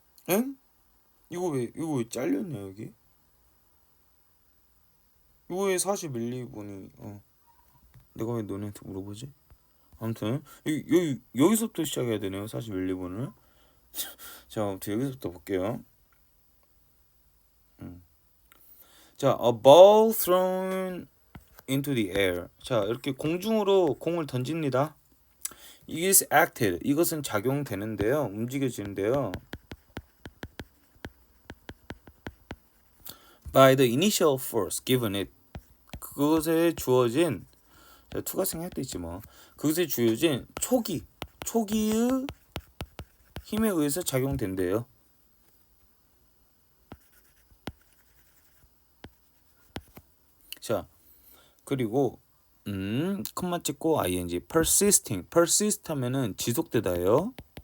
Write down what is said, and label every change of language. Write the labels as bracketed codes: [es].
[ko] 응? 이거 왜 잘렸냐 여기? 이거 왜 41, 2분이 내가 왜 너네한테 물어보지? 아무튼 여기서부터 시작해야 되네요. 41, 2분을. 자, 아무튼 여기서부터 볼게요. [en] 자, a ball thrown into the air. [ko] 자, 이렇게 공중으로 공을 던집니다. [en] is acted. [ko] 이것은 작용되는데요. 움직여지는데요. [en] by the initial force given it. [ko] 그것에 주어진 투가생 할 때 있지 뭐. 그것에 주어진 초기의 힘에 의해서 작용된대요. 자, 그리고 콤마 찍고 ing persist 하면은 지속되다요.